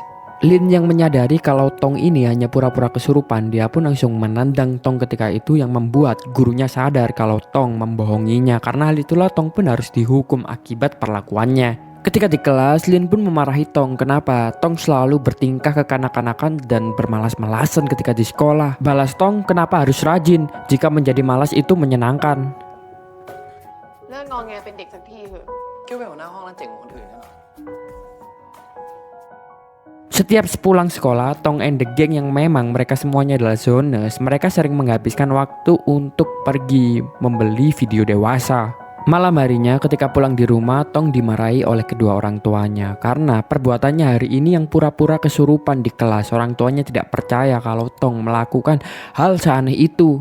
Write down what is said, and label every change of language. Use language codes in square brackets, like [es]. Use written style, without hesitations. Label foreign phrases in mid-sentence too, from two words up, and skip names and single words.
[id] Lin yang menyadari kalau Tong ini hanya pura-pura kesurupan, dia pun langsung menendang Tong ketika itu yang membuat gurunya sadar kalau Tong membohonginya. Karena hal itulah Tong pun harus dihukum akibat perlakuannya. Ketika di kelas, Lin pun memarahi Tong. Kenapa Tong selalu bertingkah kekanak-kanakan dan bermalas-malasan ketika di sekolah. Balas Tong, kenapa harus rajin jika menjadi malas itu menyenangkan. [th] เลิกงอแงเป็นเด็กสักทีเถอะ คิดว่าเป็นหัวหน้าห้องแล้วเจ๋งกว่าคนอื่นนะเหรอ [id] Setiap sepulang sekolah, Tong and the Gang yang memang mereka semuanya adalah zoners, mereka sering menghabiskan waktu untuk pergi membeli video dewasa. Malam harinya ketika pulang di rumah, Tong dimarahi oleh kedua orang tuanya karena perbuatannya hari ini yang pura-pura kesurupan di kelas. Orang tuanya tidak percaya kalau Tong melakukan hal seaneh itu.